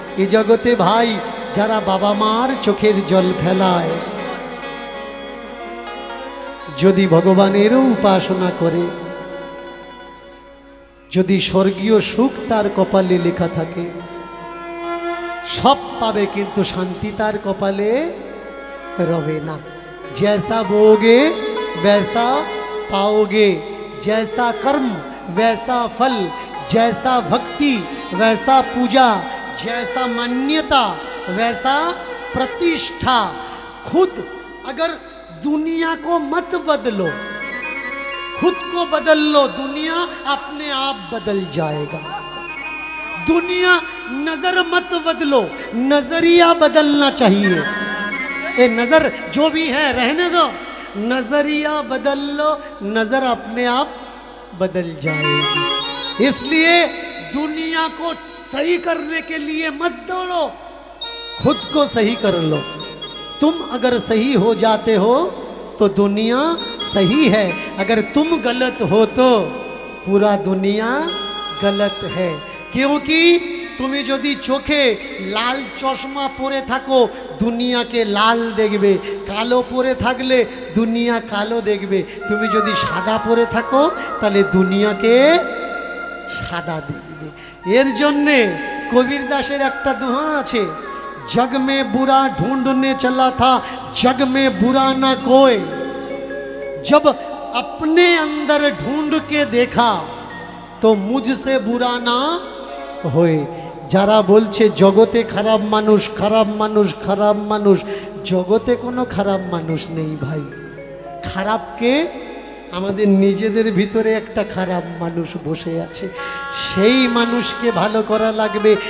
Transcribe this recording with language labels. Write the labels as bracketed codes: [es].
[bn] এই জগতে ভাই যারা বাবা মার চোখের জল ফেলায়, যদি ভগবানেরও উপাসনা করে, যদি স্বর্গীয় সুখ তার কপালে লেখা থাকে, সব পাবে, কিন্তু শান্তি তার কপালে রবে না। [hi] जैसा बोगे वैसा पाओगे, जैसा कर्म वैसा फल, जैसा भक्ति वैसा पूजा, जैसा मान्यता वैसा प्रतिष्ठा। खुद अगर दुनिया को मत बदलो, खुद को बदल लो, दुनिया अपने आप बदल जाएगा। दुनिया नजर मत बदलो, नजरिया बदलना चाहिए। ये नजर जो भी है रहने दो, नजरिया बदल लो, नजर अपने आप बदल जाएगी। इसलिए दुनिया को सही करने के लिए मत दौड़ो, खुद को सही कर लो। तुम अगर सही हो जाते हो तो दुनिया सही है, अगर तुम गलत हो तो पूरा दुनिया गलत है। क्योंकि [bn] তুমি যদি চোখে লাল চশমা পরে থাকো দুনিয়াকে লাল দেখবে, কালো পরে থাকলে দুনিয়া কালো দেখবে। তুমি যদি সাদা পরে থাকো তাহলে দুনিয়াকে সাদা দেখবে। এর জন্যে কবির দাসের একটা দোহা আছে, [hi] जग में बुरा ढूंढने चला था, जग में बुरा ना कोई, जब अपने अंदर ढूंढ के देखा तो मुझसे बुरा ना होए। [bn] যারা বলছে জগতে খারাপ মানুষ, খারাপ মানুষ, খারাপ মানুষ, জগতে কোনো খারাপ মানুষ নেই ভাই। খারাপকে আমাদের নিজেদের ভিতরে একটা খারাপ মানুষ বসে আছে, সেই মানুষকে ভালো করা লাগবে।